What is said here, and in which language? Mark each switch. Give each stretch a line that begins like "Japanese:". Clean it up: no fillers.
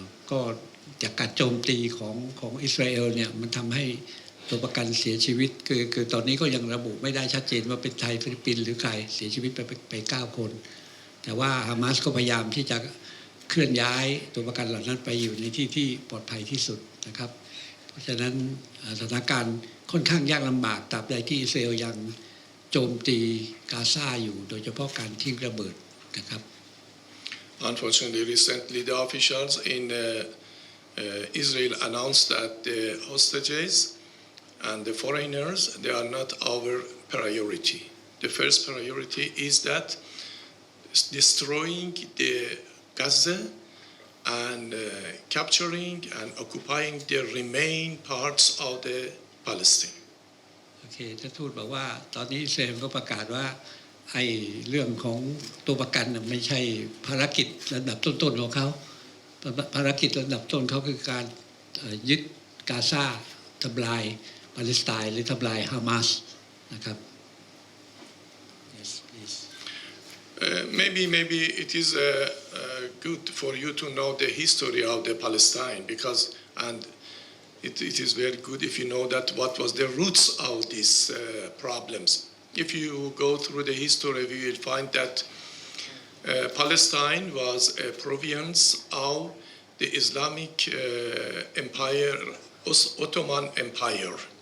Thai: ก็จากการโจมตีของอิสราเอลเนี่ยมันทำให้ตัวประกันเสียชีวิตคือตอนนี้ก็ยังระบุไม่ได้ชัดเจนว่าเป็นไทยฟิลิปปินส์หรือใครเสียชีวิตไป9 คนแต่ว่าฮามาสก็พยายามที่จะเคลื่อนย้ายตัวประกันเหล่านั้นไปอยู่ในที่ปลอดภัยที่สุดนะครับเพราะฉะนั้นสถานการณ์ค่อนข้างยากลำบากตราบใดที่อิสราเอลยังโจมตีกาซาอยู่โดยเฉพาะการทิ้งระเบิดนะครับ
English: Unfortunately, recently the officials in Israel announced that the hostages and the foreigners, they are not our priority. The first priority is that destroying the Gaza and capturing and occupying the remaining parts of the Palestine.
Thai: โอเคท่านทูตบอกว่าตอนนี้อิสราเอลก็ประกาศว่าไอ้เรื่องของตัวประกันไม่ใช่ภารกิจระดับต้นๆของเขาภารกิจระดับต้นเขาคือการยึดกาซาทำลายปาเลสไตน์หรือทำลายฮามาสนะครับ
English: Yes, please. Maybe it is good for you to know the history of the Palestine and it is very good if you know that what was the roots of these problems. If you go through the history, you will find that Palestine was a province of the Islamic Empire, Ottoman Empire.